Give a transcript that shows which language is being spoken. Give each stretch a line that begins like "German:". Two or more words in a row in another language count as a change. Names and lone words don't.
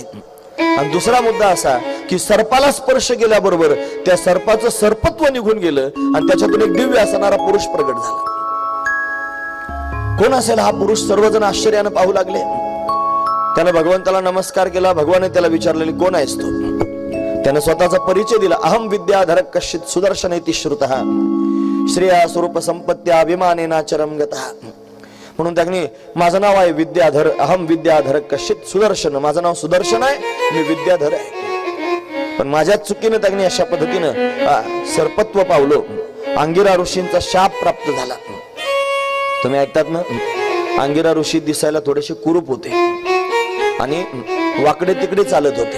Marathi: आणि दुसरा मुद्दा असा की सर्पाला स्पर्श केल्याबरोबर त्या सर्पाचं सर्पत्व निघून गेलं आणि त्याच्यातून एक दिव्य असणारा पुरुष प्रगट झाला. कोण असेल हा पुरुष? सर्वजण आश्चर्यानं पाहू लागले. त्याने भगवंताला नमस्कार केला. भगवाने त्याला विचारलेले कोण आहेस तू? त्याने स्वतःचा परिचय दिला.
Sanskrit: अहम विद्याधर कश्चित सुदर्शनेति श्रुतः श्रेया स्वरूप संपत्त्या अभिमानेनाचरम गतः.
Marathi: म्हणून त्यांनी माझं नाव आहे विद्याधर,
Sanskrit: अहम विद्याधर कश्चित सुदर्शन,
Marathi: माझं नाव सुदर्शन आहे, मी विद्याधर आहे. पण माझ्या चुकीनं त्यांनी अशा पद्धतीनं सर्पत्व पावलो. अंगिरा ऋषींचा शाप प्राप्त झाला. तुम्ही ऐकतात ना, अंगिरा ऋषी दिसायला थोडेसे कुरूप होते आणि वाकडे तिकडे चालत होते.